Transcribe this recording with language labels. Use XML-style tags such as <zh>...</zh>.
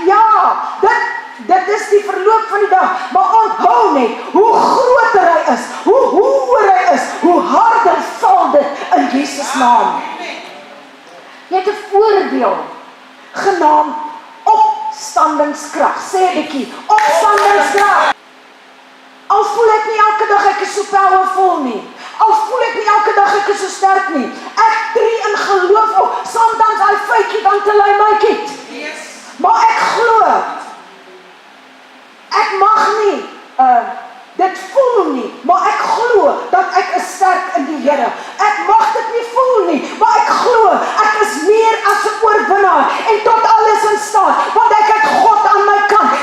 <af>Ja, dit is die verloop van die dag. Maar onthou net, hoe groter hy is, hoe hoër hy is, hoe harder val dit in Jesus naam. Jy het 'n voordeel genaamd opstandingskrag. Sê 'n bietjie, opstandingskrag. Al voel ek nie elke dag ek is so powerful nie. Al voel ek nie elke dag ek is so sterk nie. Ek tree in geloof op.</af> <en>Sometimes I fake it until I make it. Yes.</en> <af>Maar ek glo. Ek mag nie dit voel nie, maar ek glo dat ek is sterk in die Here. Ek mag dit nie voel nie, maar ek glo ek is meer as 'n oorwinnaar en tot alles in staat, want ek het God aan my kant.</af>